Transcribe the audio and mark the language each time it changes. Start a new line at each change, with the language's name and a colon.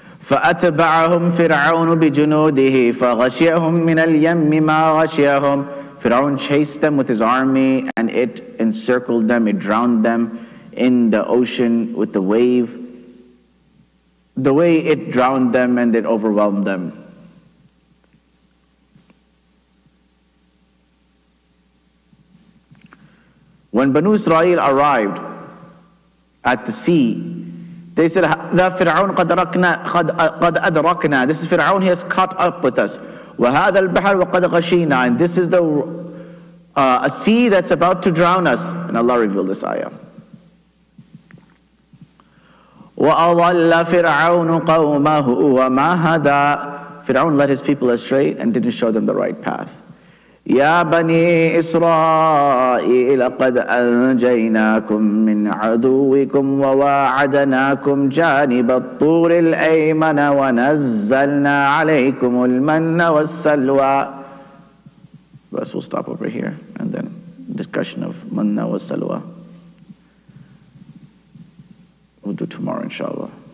Arabic: فأتبعهم فرعون بجنوده فغشيهم من اليم ما غشيهم.
English: Fir'aun chased them with his army and it encircled them, it drowned them in the ocean with the wave. The way it drowned them and it overwhelmed them. When Banu Israel arrived at the sea, they said,
Arabic: "ذا فرعون قد أدركنا."
English: This is Fir'aun, he has caught up with us.
Arabic: وَهَذَا الْبَحْرُ وَقَدْ غَشِينَا.
English: And this is a sea that's about to drown us. And Allah revealed this ayah.
Arabic: وَأَضَلَّ فِرْعَوْنُ قَوْمَهُ وَمَا هَدَى.
English: Fir'aun led his people astray and didn't show them the right path.
Arabic: يا بني إسرائيل قد أنجيناكم من عدوكم وواعدناكم جانب الطور الأيمن ونزلنا عليكم المن والسلوى.
English: Thus we'll stop over here and then discussion of manna wa salwa. We'll do tomorrow. inshallah.